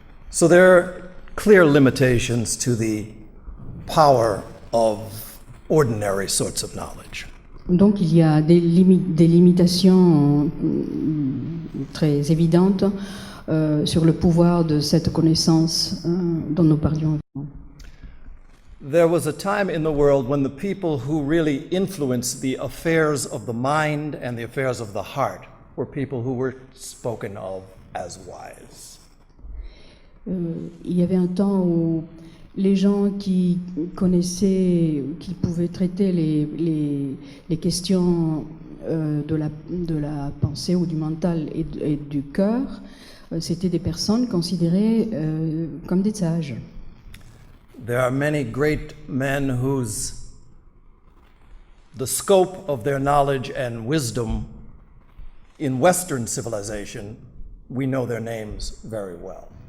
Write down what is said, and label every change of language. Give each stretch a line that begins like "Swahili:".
English: So there are clear limitations to the power of ordinary sorts of knowledge.
French: Donc il y a des limitations très évidentes sur le pouvoir de cette connaissance dont nous parlions.
English: There was a time in the world when the people who really influenced the affairs of the mind and the affairs of the heart were people who were spoken of as wise.
French: Il y avait un temps où les gens qui connaissaient, qui pouvaient traiter les questions de la pensée ou du mental et du cœur, c'était des personnes considérées comme des sages.
English: There are many great men the scope of their knowledge and wisdom in Western civilization, we know their names very well.